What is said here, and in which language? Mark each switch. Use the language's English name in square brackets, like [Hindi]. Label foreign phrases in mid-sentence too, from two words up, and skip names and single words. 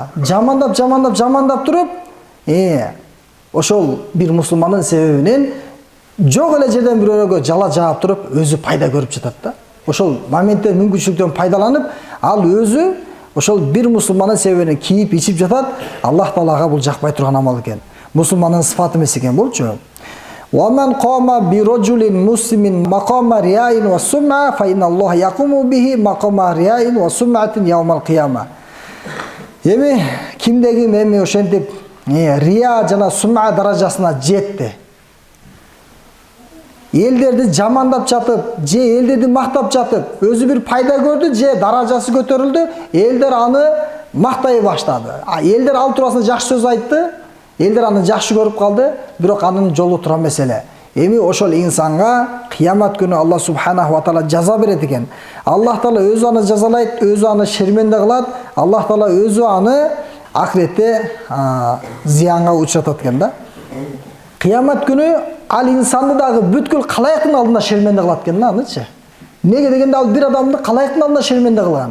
[Kyrgyz] Жамандап туруп, ошол бир мусулмандын себебинен жок эле жерден бирөөгө жала жаап туруп, өзү пайда көрүп жатат да. Ошол моментте мүмкүнчүлүктөн пайдаланып, ал өзү ошол бир мусулмандын себебинен кийип ичип жатат. Аллах Таалага бул жакпай турган амал экен. Мусулмандын сыфаты эмес экен булчу. [Arabic] وَمَنْ قَامَ بِرَجُلٍ مُسْلِمٍ مَقَامَ رِيَاءٍ وَسُمْعَةٍ فَإِنَّ اللَّهَ يَقُومُ بِهِ مَقَامَ رِيَاءٍ وَسُمْعَةٍ يَوْمَ الْقِيَامَةِ. [Kyrgyz] Эми кимдеги эми ошентип рия жана сум'a даражасына жетти. Элдерди жамандап жатып, же элдерди мактап жатып, өзү бир пайда көрдү, же даражасы көтөрүлдү, элдер аны мактай баштады. Элдер ал туурасында жакшы сөз айтты, элдер аны жакшы көрүп калды, бирок анын жолу тура эмес эле. Эми ошол инсанга кыямат күнү Аллах [Arabic] سبحانه وتعالى [Kyrgyz] жаза берет экен. Аллах Таала өзү аны жазалайт, өзү аны шерменде кылат, Аллах Таала өзү аны акыретте зыянга учуратат экен да. Кыямат күнү ал инсанды дагы бүткүл калайыктын алдында шерменде кылат экен да анычы. Неге дегенде ал бир адамды калайыктын алдында шерменде кылган.